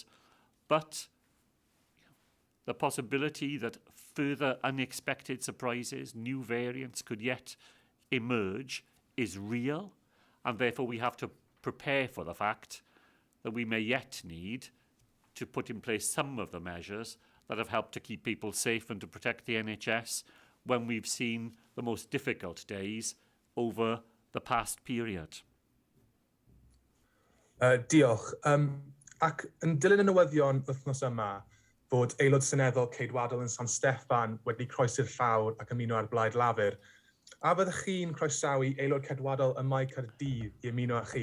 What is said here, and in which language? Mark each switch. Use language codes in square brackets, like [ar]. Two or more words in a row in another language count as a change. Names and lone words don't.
[en] But the possibility that further unexpected surprises, new variants could yet emerge is real, and therefore we have to prepare for the fact that we may yet need to put in place some of the measures that have helped to keep people safe and to protect the NHS when we've seen the most difficult days over the past period. [cy] Diolch. Ac yn dilyn y newyddion wythnos yma, bod aelod seneddol ceidwadol yn San Steffan wedi croesi'r llawr ac ymuno ar blaid lafur, a byddech chi'n croesawu aelod ceidwadol y Mae Caerdydd i ymuno â chi?